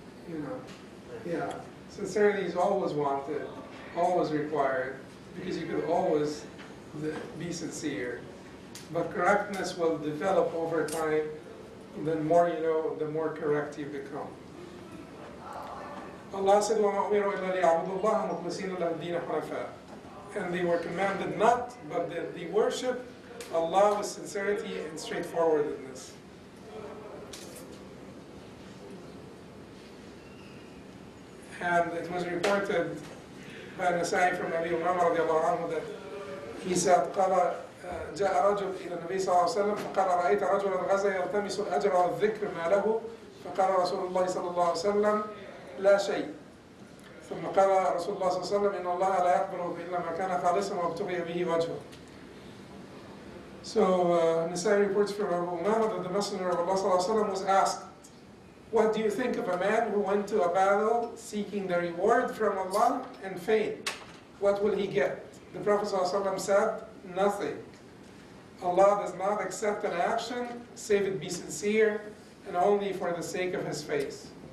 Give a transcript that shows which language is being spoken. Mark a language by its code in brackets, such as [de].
[en] You know. Yeah. Sincerity is always wanted, always required, because you could always be sincere. But correctness will develop over time. The more you know, the more correct you become. Allah said, [ar] وَمَا أُمِرُوا إِلَّا لِيَعْبُدُوا اللَّهَ مُخْلِصِينَ لَهُ الدِّينَ حُنَفَاءَ. [en] And they were commanded not, but that they worship Allah with sincerity and straightforwardness. And it was reported by Nasai from Abi Umama radiallahu anhu that he said, [ar] قال جاء رجل إلى النبي صلى الله عليه وسلم فقال رأيت رجلا غزا يلتمس الأجر والذكر ما له فقال رسول الله صلى الله عليه وسلم لا شيء ثم قال رسول الله صلى الله عليه وسلم إن الله لا يقبل إلا ما كان خالصا وابتغي به وجهه. [en] So Nasai reports from Abu Umama that the Messenger of Allah [ar] صلى الله عليه وسلم [en] was asked, what do you think of a man who went to a battle seeking the reward from Allah and failed? What will he get? The Prophet ﷺ said, nothing. Allah does not accept an action save it be sincere and only for the sake of His face.